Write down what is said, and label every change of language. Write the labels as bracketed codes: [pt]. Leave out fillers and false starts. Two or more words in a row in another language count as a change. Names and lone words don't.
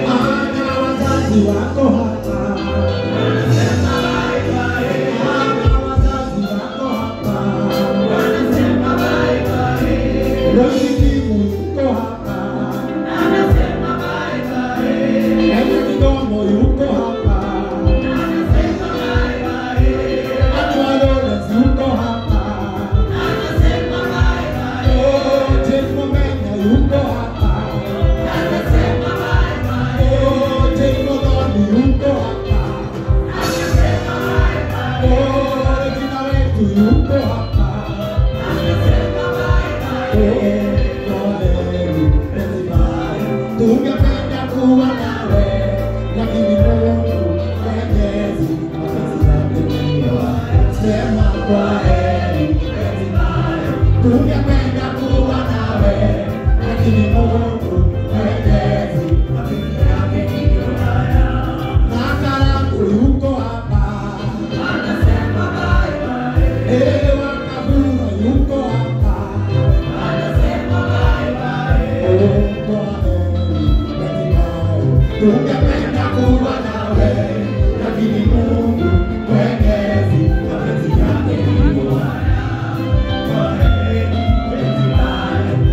[sw] Ana wazazi wako hapa wanasema [en] bye bye. [sw] Ana wazazi wako hapa wanasema [en] bye bye. [sw] Rafiki yuko hapa anasema [en] bye bye. [sw] Ewe midomo yuko hapa anasema [en] bye bye. [sw] Anwa Lawrence yuko hapa anasema [en] bye bye. [sw] Oh, Jane Mumenya yuko hapa anasema [en] bye bye. [sw] Oh, Jane Mugambi yuko hapa anasema [en] bye bye. [sw] Oh, Regina wetu yuko hapa anasema [en] bye bye. [sw] Tungependa kuwa nawe, lakini Mungu Mwenyezi mapenzi yake ndiyo sema kwa heri Betibai. Tungependa kuwa nawe, lakini Mungu Mwenyezi mapenzi yake ndiyo haya. Nakarangu yuko hapa anasema [en] bye bye. [sw] Wakabura yuko hapa anasema [en] bye bye. [sw] Tungependa kuwa nawe, lakini Mungu Mwenyezi mapenzi yake ndiyo haya. Kwa heri Betibai.